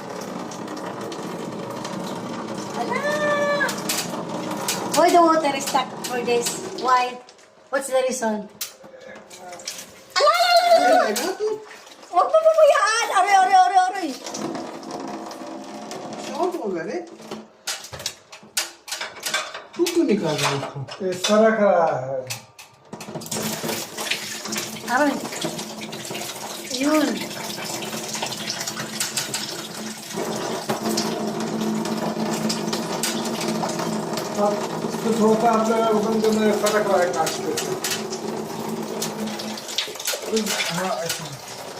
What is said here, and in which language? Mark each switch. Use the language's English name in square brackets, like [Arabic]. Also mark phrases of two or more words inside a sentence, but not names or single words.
[English] Ala! Why the water is stuck for this? Why? What's the reason? Ala! [Filipino] Huwag mo pabayaan! Aray, aray, aray, aray! [Hindi] शॉर्ट हो गया रे तू क्यों निकाल रहा है उसको ये सरक रहा है [Filipino] Aray! Yun! [Hindi] अब इसको थोड़ा सा आपने ओपन करने सरक रहा है काट के हाँ ऐसा